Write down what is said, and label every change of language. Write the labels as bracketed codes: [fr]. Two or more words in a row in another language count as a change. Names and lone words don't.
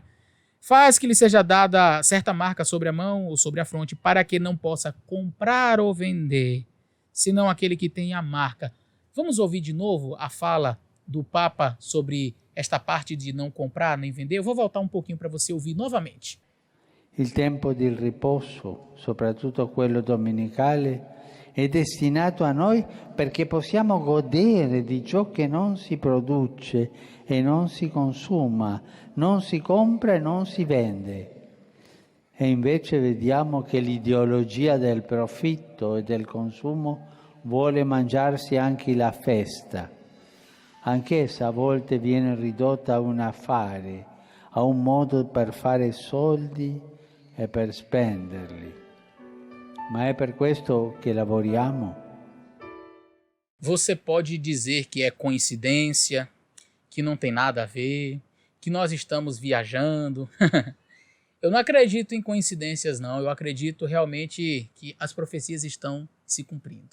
[pt] Faz que lhe seja dada certa marca sobre a mão ou sobre a fronte, para que não possa comprar ou vender, senão aquele que tem a marca. Vamos ouvir de novo a fala do Papa sobre esta parte de não comprar nem vender? Eu vou voltar um pouquinho para você ouvir novamente. [it] Il tempo di riposo, soprattutto quello domenicale, è destinato a noi perché possiamo godere di ciò che non si produce e non si consuma, non si compra e non si vende. E invece vediamo che l'ideologia del profitto e del consumo vuole mangiarsi anche la festa. anch'essa a volte viene ridotta a un affare, a un modo per fare soldi e per spenderli. Ma è per questo che lavoriamo? [pt] Você pode dizer que é coincidência, que não tem nada a ver, que nós estamos viajando. Eu não acredito em coincidências, não. Eu acredito realmente que as profecias estão se cumprindo.